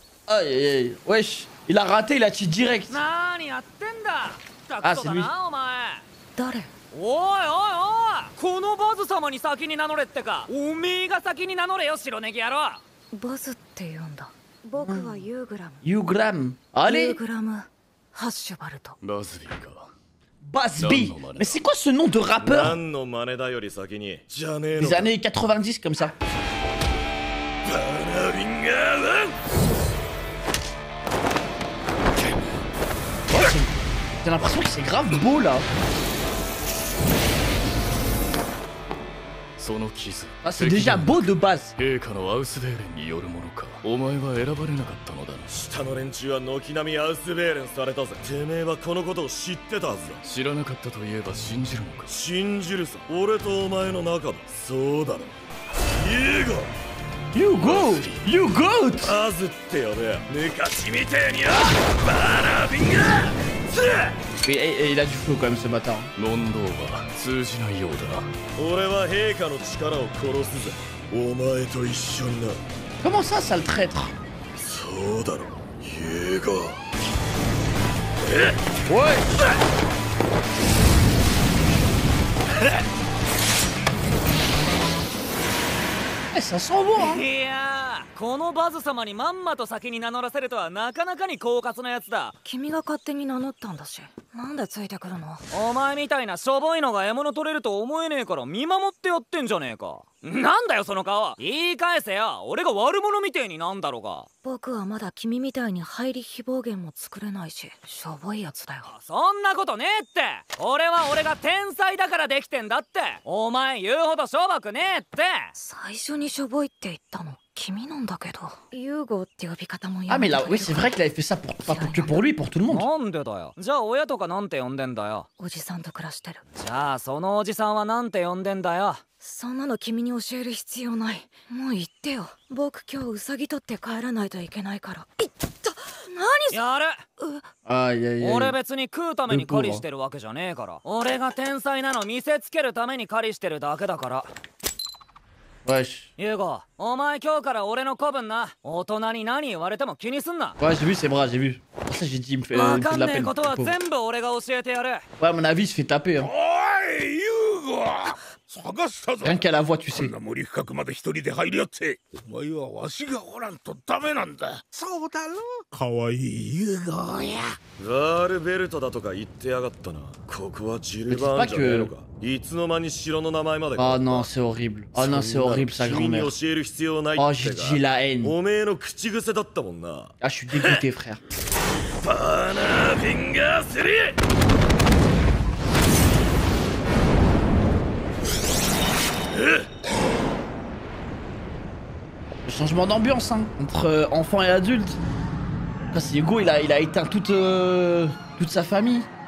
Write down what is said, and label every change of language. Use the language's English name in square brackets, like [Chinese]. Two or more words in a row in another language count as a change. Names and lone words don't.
[French] Aïe aïe aïe. Wesh, il a raté, il a cheat direct. Ah, c'est lui. [Japanese] おいおいおい、このバズ様に先に名乗れってか。おめえが先に名乗れよ、白ネギ野郎。バズって言うんだ。僕はユーグラム。ユーグラム。ユ [French] Allez. [Japanese] ーグラムハッシュバルト。バズビーか。 [French] Basby. Mais c'est quoi ce nom de rappeur [Japanese] 何の真似だより先にじゃねえの [French] des [Japanese] か。 [French] années 90 comme ça? [Japanese] バナビンガーワン。 [French] J'ai l'impression que c'est grave beau là. [Japanese] その傷。 [French] Ah, c'est déjà beau de base. [Japanese] 陛下のアウスベーレンによるものか。お前は選ばれなかったのだな。下の連中は軒並みアウスベーレンされたぜ。てめえはこのことを知ってたはずだ。知らなかったと言えば信じるのか。信じるさ。俺とお前の仲だ。そうだろ。ユーゴ。 You go! You go! バズって呼べよ。昔みてえによ。バナビンガー。 [French] Et il a du flow quand même ce bâtard. [Japanese] 問答は通じないようだな。俺は陛下の力を殺すぜ。お前と一緒にな。 [French] Comment ça, sale traître? [Japanese] そうだろ。ユーゴ。 [French] Ouais! Eh, ça sent bon, hein? [Japanese] いやー、このバズ様にまんまと先に名乗らせるとはなかなかに狡猾なやつだ。君が勝手に名乗ったんだし、なんでついてくるの？お前みたいなしょぼいのが獲物取れると思えねえから見守ってやってんじゃねえか。なんだよその顔。言い返せよ。俺が悪者みてえになんだろうが。僕はまだ君みたいに入り非暴言も作れないし、しょぼいやつだよ。そんなことねえって。俺が天才だからできてんだって。お前言うほどしょぼくねえって。最初にしょぼいって言ったの君なんだけど、ユーゴって呼び方も [French] Ah, mais là, oui, c'est vrai qu'il avait fait ça pour, pas que pour lui, pour tout le monde. [Japanese] なんでだよ。じゃあ親とかなんて呼んでんだよ。おじさんと暮らしてる。じゃあそのおじさんはなんて呼んでんだよ。そんなの君に教える必要ない。もう言ってよ。僕今日ウサギ取って帰らないといけないから。いった何やる。 [French] Aïe aïe aïe. [Japanese] 俺別に食うために狩りしてるわけじゃねえから。俺が天才なの見せつけるために狩りしてるだけだから。 [French] Wesh. [Japanese] ユーゴ、お前今日から俺の子分な。大人に何言われても気にすんな。 [French] Ouais, j'ai vu ses bras, j'ai vu. Pour ça, j'ai dit, il me fait, [Japanese] わ [French] il me [Japanese] か [French] fait [Japanese] ん [French] de la [Japanese] ねえ [French] peine. [Japanese] ことは [French] le pauvre. [Japanese] 全部俺が教えてやる。 [French] Ouais, à mon avis, il se fait taper. Hein. [Japanese] おい、ユーゴ。探したぞ。 [French] Rien qu'à la voix, tu [Japanese] そ [French] sais. [Japanese] んな森深くまで一人で入りよって。お前はわしがおらんとダメなんだ。そうだろ。かわいいユーゴや。ガールベルトだとか言ってやがったな。ここはジルバーンじゃねえのか。いつの間に城の名前まで。 [French] Oh non, c'est horrible. Oh non, c'est horrible, sa grand-mère. Oh, j'ai la haine. [Japanese] おめえの口癖だったもんな。 [French] Ah, je suis dégoûté, frère. [Japanese] バナーフィンガー3。 [French] Le changement d'ambiance, hein, entre enfants et adultes. Là, c'est Hugo, il a éteint toute sa famille.